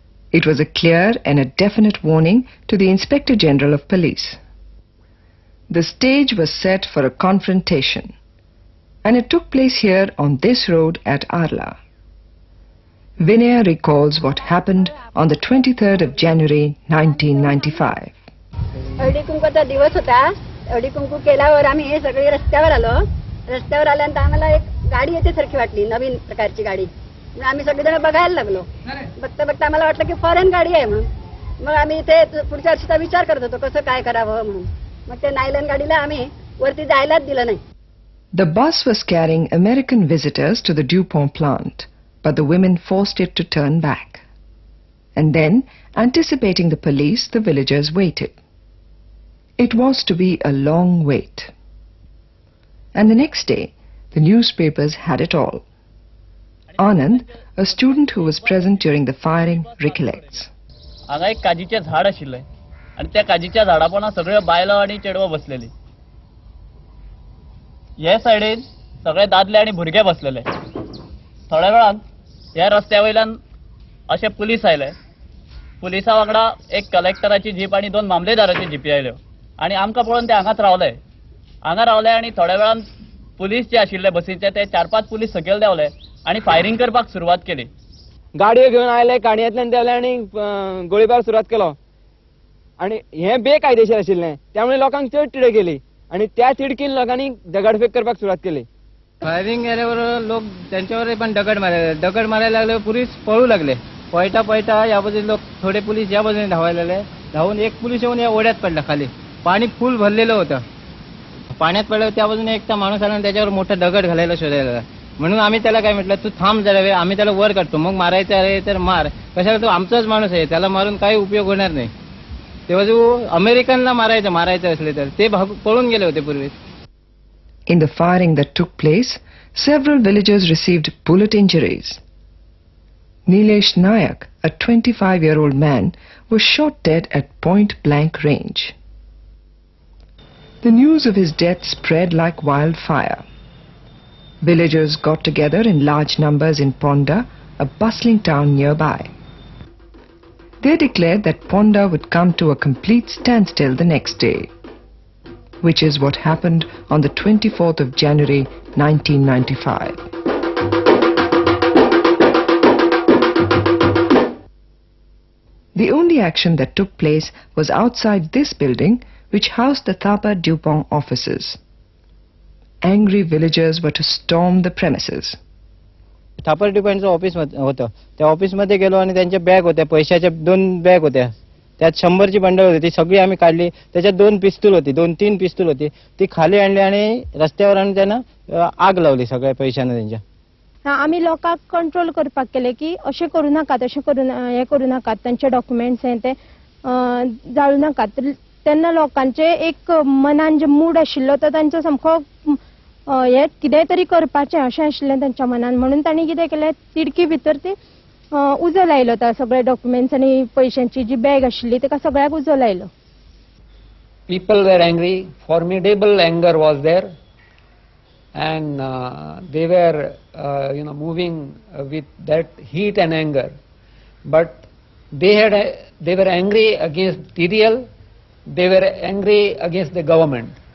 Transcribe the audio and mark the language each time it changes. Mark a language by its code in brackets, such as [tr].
[en] It was a clear and a definite warning to the Inspector General of Police. The stage was set for a confrontation, and it took place here on this road at Arla. Vinaya recalls what happened on the 23rd of January 1995. [mr] हळदी कुंकूचा दिवस होता. हळदी कुंकू केल्यावर आम्ही हे सगळे रस्त्यावर आलो. रस्त्यावर आल्यानंतर आम्हाला एक गाडी येते सारखी वाटली नवीन प्रकारची गाडी. मग आम्ही सगळेजण बघायला लागलो. बघता बघता आम्हाला वाटलं की फॉरेन गाडी आहे म्हणून. मग आम्ही इथे पुढच्या वर्षीचा विचार करत होतो कसं काय करावं म्हणून. मग ते नायलन गाडीला आम्ही वरती जायलाच दिलं नाही. [en] The bus was carrying American visitors to the Dupont plant, but the women forced it to turn back. And then, anticipating the police, the villagers waited. It was to be a long wait. And the next day, the newspapers had it all. Anand, a student who was present during the firing, recollects. [gom] हांगा एक काजीचे झाड आशिल्ले आणि त्या काजीच्या झाडा पोंदा सगळे बायलो आणि चेडवो बसलेली. हे सायडीन सगळे दादले आणि भुरगे बसलेले. थोड्या वेळान ह्या रस्त्या वयल्यान अशे पुलीस आयले. पुलिसा वांगडा एक कलेक्टराची जीप आणि 2 मामलेदाराची जीपी आयल्यो आणि आमकां पळोवन ते हांगाच रावले. हांगा रावले आणि थोड्या वेळान पुलीस जे आशिल्ले बसीचे ते 4-5 पुलीस सकयल देवले आणि फायरिंग करपाक सुरवात केली. गाडयो घेवन आयले, काणयेंतल्यान देवले आनी गोळीबार सुरवात केलो. आणि हे बेकायदेशीर आशिल्लें त्यामुळे लोकांक चड तिडक केली आणि त्या तिडकीन लोकांनी दगडफेक करपाक सुरवात केली. [mr] फायरिंग केल्यावर लोक त्यांच्यावर पण दगड मारायला लागले. पुलीस पळू लागले. पळता या बाजूने लोक थोडे पोलीस या बाजूने धावायला लागले. धावून एक पोलीस येऊन या ओढ्यात पडला खाली. पाणी फुल भरलेलं होतं. पाण्यात पडल्यावर त्या बाजूने एकटा माणूस आला आणि त्याच्यावर मोठा दगड घालायला शोधायला लागला. म्हणून आम्ही त्याला काय म्हटलं तू थांब जरा वेळ आम्ही त्याला वर काढतो मग मारायचं आहे तर मार. कशाला तो आमचाच माणूस आहे त्याला मारून काही उपयोग होणार नाही. तेव्हा जो अमेरिकनला मारायचं असले तर ते पळून गेले होते पूर्वी. [en] In the firing that took place, several villagers received bullet injuries. Nilesh Nayak, a 25-year-old man, was shot dead at point-blank range. The news of his death spread like wildfire. Villagers got together in large numbers in Ponda, a bustling town nearby. They declared that Ponda would come to a complete standstill the next day. which is what happened on the 24th of January 1995. The only action that took place was outside this building, which housed the Thapa Dupont offices. Angry villagers were to storm the premises. [mr] Thapar डिपॉन्टचं office होतं. त्या ऑफिसमध्ये गेलो आणि त्यांच्या bag होत्या, पैशाच्या 2 bag होत्या. त्यात 100ची बंडल होती, ती सगळी आम्ही काढली. त्याच्यात 2 पिस्तूल होती, 2-3 पिस्तूल होती. ती खाली आणली आणि रस्त्यावर आणून त्यांना आग लावली सगळ्या पैशाने त्यांच्या. [gom] आम्ही लोकांक कंट्रोल करपाक केले की अशें करू नाका, तशें करू नाका, तांचे डॉक्युमेंट्स ते जाळू नाका. तेन्ना लोकांचे एक मनान जे मूड आशिल्लो तो तांचो सामको हे कितें तरी करपाचें अशें आशिल्लें तांच्या मनान. म्हणून तांणी कितें केलें, तिडकी भितर ती उजो लायलो. त्या सगळे डॉक्युमेंट्स आनी पैशांची जी बॅग आशिल्ली ताका सगळ्याक उजो लायलो. [en] People were angry, formidable anger was there, and they were moving with that heat and anger. But they were angry against TDL, they were angry against the government.